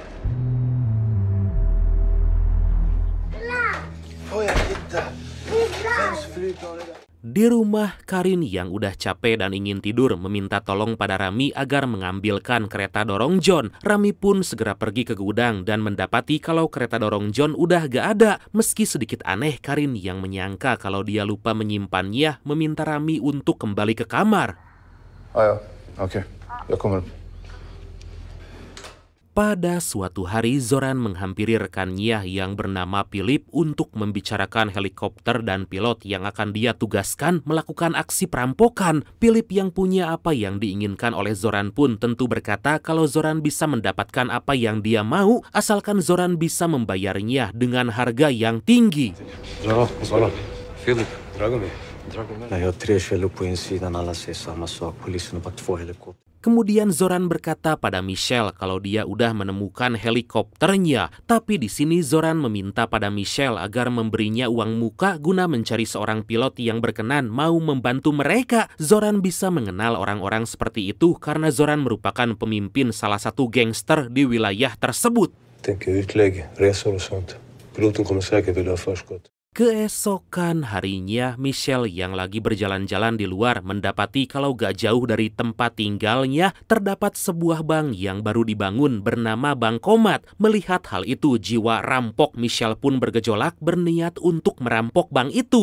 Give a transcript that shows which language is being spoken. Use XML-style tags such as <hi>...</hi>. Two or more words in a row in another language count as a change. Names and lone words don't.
<id>Di rumah, Karin yang udah capek dan ingin tidur meminta tolong pada Rami agar mengambilkan kereta dorong John. Rami pun segera pergi ke gudang dan mendapati kalau kereta dorong John udah gak ada. Meski sedikit aneh, Karin yang menyangka kalau dia lupa menyimpannya meminta Rami untuk kembali ke kamar.</id> <sv>Ja, okej. Jag kommer.</sv> <id>Pada suatu hari, Zoran menghampiri rekannya yang bernama Philip untuk membicarakan helikopter dan pilot yang akan dia tugaskan melakukan aksi perampokan. Philip yang punya apa yang diinginkan oleh Zoran pun tentu berkata kalau Zoran bisa mendapatkan apa yang dia mau, asalkan Zoran bisa membayarnya dengan harga yang tinggi.</id> <sv>Philip, jag har 3 källor på insidan, alla säger samma sak. Polisen har bara 2 helikopter.</sv> <id>Kemudian Zoran berkata pada Michelle kalau dia udah menemukan helikopternya. Tapi di sini Zoran meminta pada Michelle agar memberinya uang muka guna mencari seorang pilot yang berkenan mau membantu mereka. Zoran bisa mengenal orang-orang seperti itu karena Zoran merupakan pemimpin salah satu gangster di wilayah tersebut.</id> <sv>Tänker utlägg, resor och sånt. Piloten kommer säkert vilja ha förskott.</sv> <id>Keesokan harinya, Michelle yang lagi berjalan-jalan di luar mendapati kalau gak jauh dari tempat tinggalnya terdapat sebuah bank yang baru dibangun bernama Bankomat. Melihat hal itu, jiwa rampok Michelle pun bergejolak berniat untuk merampok bank itu.</id>